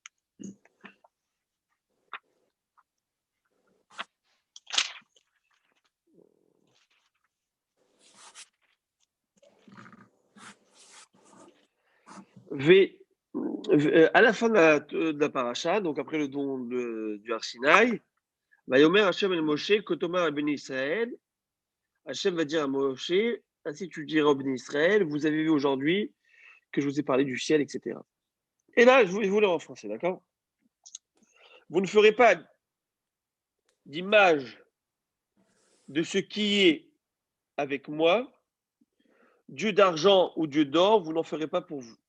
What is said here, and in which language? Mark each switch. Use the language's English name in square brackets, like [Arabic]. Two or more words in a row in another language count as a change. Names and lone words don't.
[French] À la fin de la paracha, donc après le don du Har Sinaï, [Hebrew] ויאמר השם אל משה, כה תאמר אל בני ישראל, [French] Hashem va dire à Moshe, ainsi tu diras au [Hebrew] בני ישראל, [French] vous avez vu aujourd'hui que je vous ai parlé du ciel, etc. Et là, je vous le en français, d'accord? Vous ne ferez pas d'image de ce qui est avec moi, Dieu d'argent ou Dieu d'or, vous n'en ferez pas pour vous.